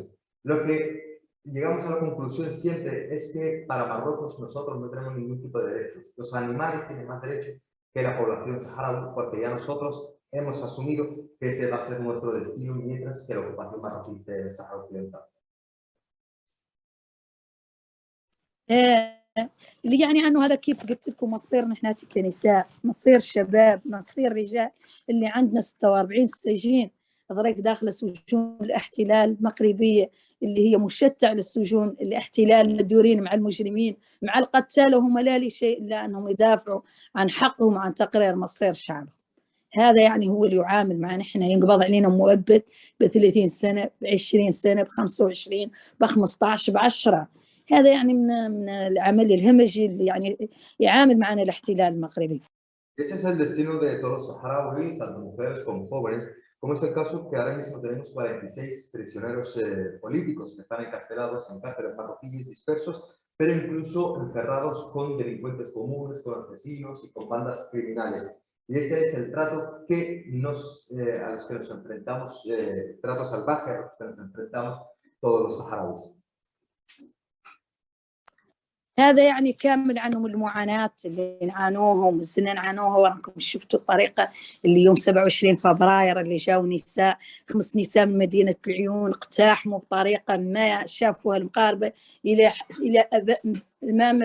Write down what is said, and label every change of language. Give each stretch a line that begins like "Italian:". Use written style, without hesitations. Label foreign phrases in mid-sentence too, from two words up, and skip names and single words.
Spanish: Lo que llegamos a la conclusión siempre es que para Marruecos nosotros no tenemos ningún tipo de derechos. Los animales tienen más derechos que la población saharaui, porque ya nosotros hemos asumido que ese va a ser nuestro destino, mientras que la ocupación marroquí del Sahara Occidental.
Hassaniyya: اللي يعني عنه هذا كيف قلت لكم مصيرنا احنا كنساء، مصير شباب، مصير رجال، اللي عندنا 46 سجين غريق داخل سجون الاحتلال المغربية اللي هي مشتع للسجون الاحتلال المدورين مع المجرمين مع القتالة، وهم لا لشيء إلا أنهم يدافعوا عن حقهم وعن تقرير مصير شعبهم. هذا يعني هو اللي يعامل معنا احنا، ينقبض علينا مؤبد ب30 سنة ب20 سنة ب25 ب15 ب10. هذا يعني من العمل الهمجي اللي يعني يعامل معنا الاحتلال المغربي.
Spanish: Ese es el destino de todos los saharauis, tanto mujeres como jóvenes, como es el caso que ahora mismo tenemos 46 prisioneros políticos que están encarcelados en cárceles marroquíes dispersos, pero incluso encerrados con delincuentes comunes, con asesinos y con bandas criminales. Y ese es el trato que a los que nos enfrentamos, trato salvaje a los que nos enfrentamos todos los saharauis.
Hassaniyya: هذا يعني كامل عنهم المعاناة اللي نعانوهم السنة نعانوها، وراكم شفتوا الطريقة اللي يوم 27 فبراير اللي جاوا نساء 5 نساء من مدينة العيون اقتحموا بطريقة ما شافوها المغاربة إلى أمام